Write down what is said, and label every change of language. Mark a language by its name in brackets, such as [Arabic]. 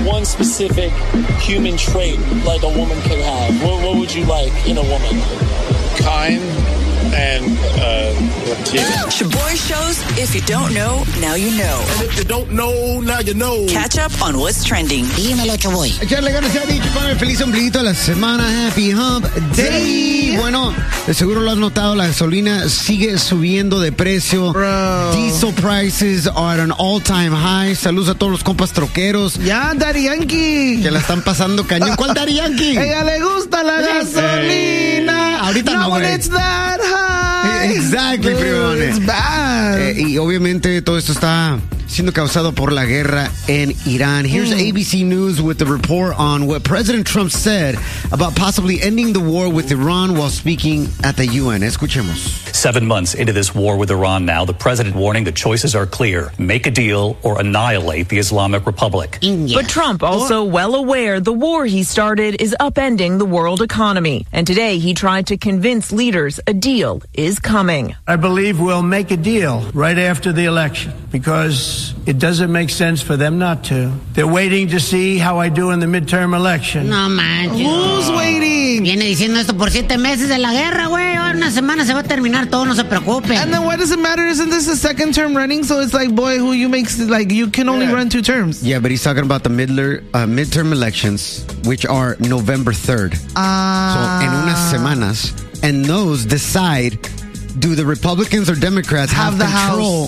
[English] one specific human trait like a woman could have, what would you like in a woman? Kind and Latina. Shaboy Shows, if you don't know, now you know. And if you don't know, now you know. Catch up on what's trending. [Spanish] Dímelo, Shaboy. Echarle ganas a dicho para el feliz ombliguito de la semana. [English] Happy Hump Day. [Spanish] Bueno, seguro lo has notado, la gasolina sigue subiendo de precio. [English] Bro. Diesel prices are at an all-time high. [Spanish] Saludos a todos los compas troqueros. Ya, Daddy Yankee. Que la están pasando cañón. ¿Cuál Daddy Yankee? Ella le gusta la gasolina. Ahorita no, [English] güey. No, it's that high. Exactly, primones. It's bad. [Spanish] Y obviamente todo esto está siendo causado por la guerra en Irán. [English] Here's ABC News with a report on what President Trump said about possibly ending the war with Iran while speaking at the UN. [Spanish] Escuchemos. [English] 7 months into this war with Iran now, the president warning the choices are clear. Make a deal or annihilate the Islamic Republic. India. But Trump also well aware the war he started is upending the world economy. And today he tried to convince leaders a deal is coming. I believe we'll make a deal right after the election because it doesn't make sense for them not to. They're waiting to see how I do in the midterm election. [Spanish] No manches. [English] Who's waiting? [Spanish] Viene diciendo esto por 7 meses de la guerra, güey. Ahora una semana se va a terminar todo, no se preocupen. [English] And then why does it matter? Isn't this a second term running? So it's like, boy, who you makes, like, you can only run 2 terms. Yeah, but he's talking about the midterm elections, which are November 3rd. So in [Spanish] unas semanas, [English] and those decide, do the Republicans or Democrats have the control